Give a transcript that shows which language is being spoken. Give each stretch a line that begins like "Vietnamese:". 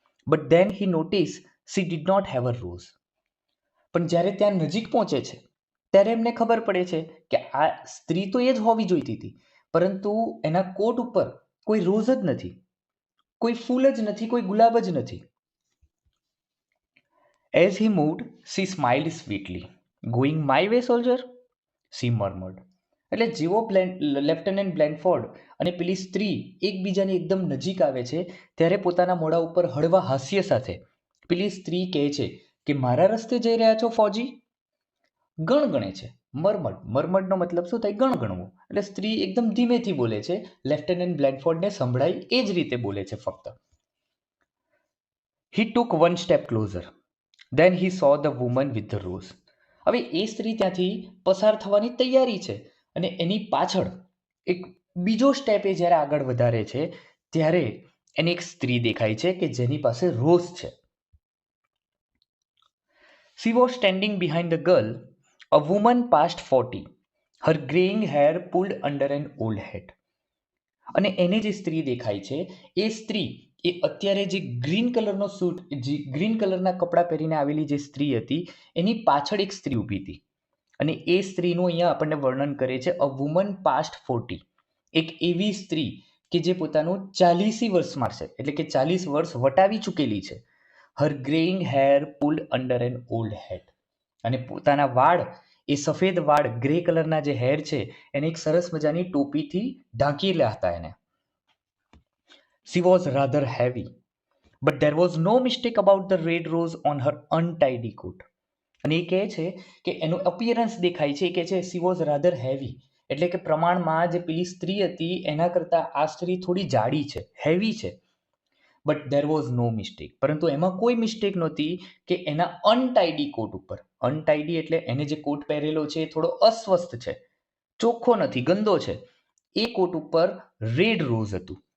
English: But then he notice she did not have a rose.
Gujarati: પણ જ્યારે ત્યાં નજીક પહોંચે છે ત્યારે એમને ખબર પડે છે કે આ સ્ત્રી તો એ જ હોવી જોઈતી હતી, પરંતુ એના કોટ ઉપર કોઈ રોઝ જ નથી, કોઈ ફૂલ જ નથી, કોઈ ગુલાબ જ નથી.
English: As he moved, she smiled sweetly. Going my way, soldier? She murmured.
Gujarati: એટલે જેવો લેફ્ટનન્ટ બ્લેનફોર્ડ અને પેલી સ્ત્રી એકબીજાની એકદમ નજીક આવે છે ત્યારે પોતાના મોઢા ઉપર હળવા હાસ્ય સાથે પેલી સ્ત્રી કહે છે કે મારા રસ્તે જઈ રહ્યા છો ફૌજી? ગણગણે છે. મરમડનો મતલબ શું થાય? ગણગણવું. એટલે સ્ત્રી એકદમ ધીમેથી બોલે છે, લેફ્ટનન્ટ બ્લેનફોર્ડને સંભળાય એ જ રીતે બોલે છે ફક્ત.
English: He took one step closer. Then he saw the woman with the rose.
Gujarati: હવે એ સ્ત્રી ત્યાંથી પસાર થવાની તૈયારી છે અને એની પાછળ એક બીજો સ્ટેપ એ જ્યારે આગળ વધારે છે ત્યારે એને એક સ્ત્રી દેખાય છે કે જેની પાસે રોઝ છે.
English: She was standing behind the girl, a woman past 40, her graying hair pulled under an old hat.
Gujarati: અને એને જે સ્ત્રી દેખાય છે એ સ્ત્રી એ અત્યારે જે ગ્રીન કલરનો સૂટ, જે ગ્રીન કલરના કપડાં પહેરીને આવેલી જે સ્ત્રી હતી એની પાછળ એક સ્ત્રી ઊભી હતી. અને એ સ્ત્રીનું અહીંયા આપણને વર્ણન કરે છે
English: a woman past 40,
Gujarati: એક એવી સ્ત્રી કે જે પોતાનું 40 વર્ષમાં છે, એટલે કે 40 વર્ષ વટાવી ચૂકેલી છે.
English: her greying hair pulled under an old hat,
Gujarati: અને પોતાના વાળ, એ સફેદ વાળ, ગ્રે કલરના જે હેર છે એને એક સરસ મજાની ટોપીથી ઢાંકેલા હતા એને.
English: She was rather heavy, but there was no mistake about the red rose on her untidy coat.
Gujarati: અને એ કહે છે કે એનું અપિયરન્સ દેખાય છે, કે છે
English: she was rather heavy,
Gujarati: એટલે કે પ્રમાણમાં જે પેલી સ્ત્રી હતી એના કરતાં આ સ્ત્રી થોડી જાડી છે, હેવી છે.
English: but there was no mistake,
Gujarati: પરંતુ એમાં કોઈ મિસ્ટેક નહોતી કે એના અનટાઈડી કોટ ઉપર, અનટાઈડી એટલે એને જે કોટ પહેરેલો છે એ થોડો અસ્વસ્થ છે, ચોખ્ખો નથી, ગંદો છે, એ કોટ ઉપર રેડ રોઝ હતું.